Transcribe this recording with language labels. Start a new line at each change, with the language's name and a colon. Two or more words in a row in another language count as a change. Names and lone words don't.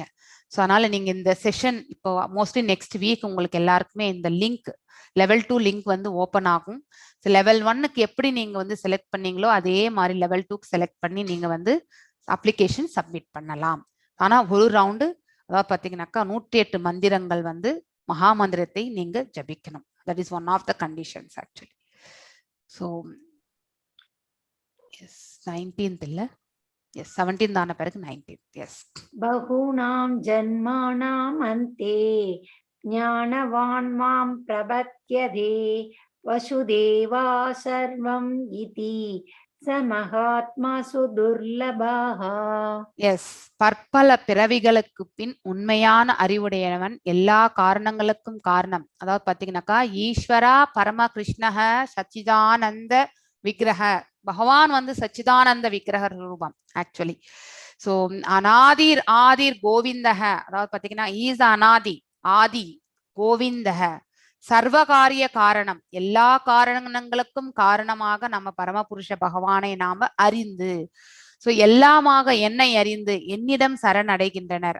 Tamil: ஸோ அதனால நீங்க இந்த செஷன் இப்போ
English: mostly next week
Tamil: உங்களுக்கு எல்லாருக்குமே இந்த
English: link level 2 link
Tamil: வந்து ஓப்பன் ஆகும். லெவல் 1க்கு எப்படி நீங்க வந்து செலக்ட் பண்ணீங்களோ அதே மாதிரி லெவல் 2க்கு செலக்ட் பண்ணி நீங்க வந்து
English: application submit
Tamil: பண்ணலாம். ஆனா ஒரு ரவுண்டு அதாவது பாத்தீங்கன்னாக்கா 108 மந்திரங்கள் வந்து மகா மந்திரத்தை நீங்க ஜபிக்கணும்.
English: That is one of the conditions actually. So yes, 19th illa, yes, 17th
Tamil: ஆன பிறகு
English: 19th. Yes.
Sanskrit: बहूनां जन्मनाम् अन्ते ज्ञानवान् मां प्रपद्यते वासुदेवः सर्वम् इति स महात्मासु दुर्लभः
Tamil: எஸ், பற்பல பிறவிகளுக்கு பின் உண்மையான அறிவுடையவன், எல்லா காரணங்களுக்கும் காரணம். அதாவது பாத்தீங்கன்னாக்கா
Sanskrit: ईश्वरः परमः कृष्णः सच्चिदानन्द विग्रहः,
Tamil: பகவான் வந்து
Sanskrit: सच्चिदानन्द विग्रह
Tamil: ரூபம் ஆக்சுவலி. ஸோ
Sanskrit: अनादिर् आदिर् गोविन्दः,
Tamil: அதாவது பாத்தீங்கன்னா ஈஸ்
Sanskrit: अनादि आदि गोविन्दः सर्वकार्य कारणम्,
Tamil: எல்லா காரணங்களுக்கும் காரணமாக நம்ம பரமபுருஷ பகவானை நாம அறிந்து, சோ எல்லாமாக என்னை அறிந்து என்னிடம் சரணடைகின்றனர்.